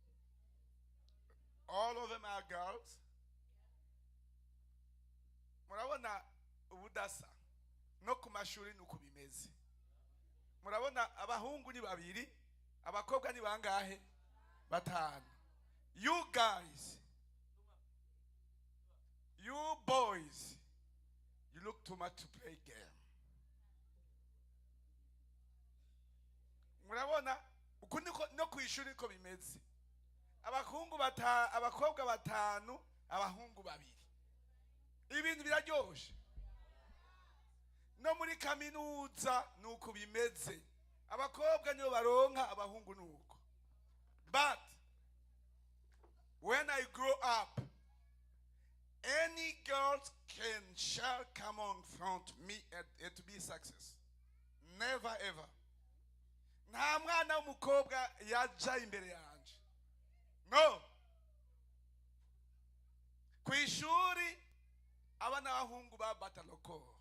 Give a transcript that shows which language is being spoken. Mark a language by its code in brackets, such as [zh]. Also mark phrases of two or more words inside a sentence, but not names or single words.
[en] All of them are girls. [rn] Murabona ubudasa no ku mashuri nuko bimeze. Murabona abahungu ni babiri, abakobwa ni bangahe? Batanu. [en] You guys, you boys, you look too much to play game. [rn] Murabona uku niko no ku ishuri ko bimeze. Abakobwa batanu, abahungu babiri. Ibintu biraryoshe. No muri kaminuza nuko bimeze. Abakobwa nibo baronka, abahungu nuko. [en] But when I grow up, any girls shall come on front me and to be success. Never ever. [rn] Nta mwana w'umukobwa yaja imbere yanje. [en] No. [rn] Ku ishuri abana b'abahungu ba bataloko.